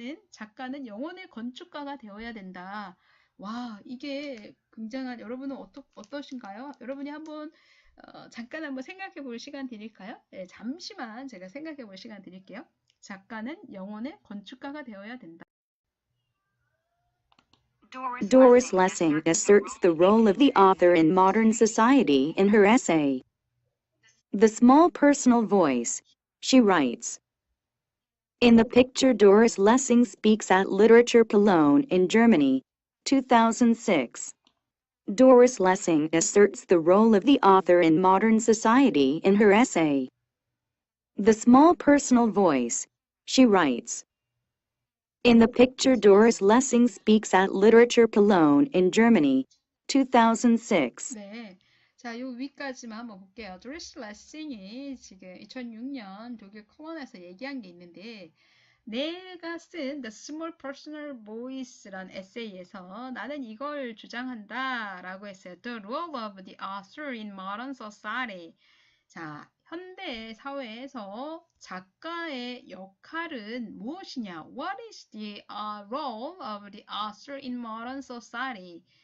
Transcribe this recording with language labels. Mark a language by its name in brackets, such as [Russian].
[Korean] 작가는 영혼의 건축가가 되어야 된다. 와, 이게 굉장한, 여러분은 어떠신가요? 여러분이 한번 잠깐 한번 생각해 볼 시간 드릴까요? 네, 잠시만 제가 생각해 볼 시간 드릴게요. 작가는 영혼의 건축가가 되어야 된다. [English] Doris Lessing asserts the role of the author in modern society in her essay, The Small Personal Voice. She writes, in the picture Doris Lessing speaks at Literature Cologne in Germany, 2006. Doris Lessing asserts the role of the author in modern society in her essay, The Small Personal Voice. She writes, in the picture Doris Lessing speaks at Literature Cologne in Germany, 2006. [Korean] 네. 자, 요 위까지만 한번 볼게요. 도리스 레싱이 지금 2006년 독일 콜론에서 얘기한 게 있는데, 내가 쓴 The Small Personal Voice란 에세이에서 나는 이걸 주장한다 라고 했어요. [English] The role of the author in modern society. [Korean] 자, 현대 사회에서 작가의 역할은 무엇이냐? [English] What is the role of the author in modern society?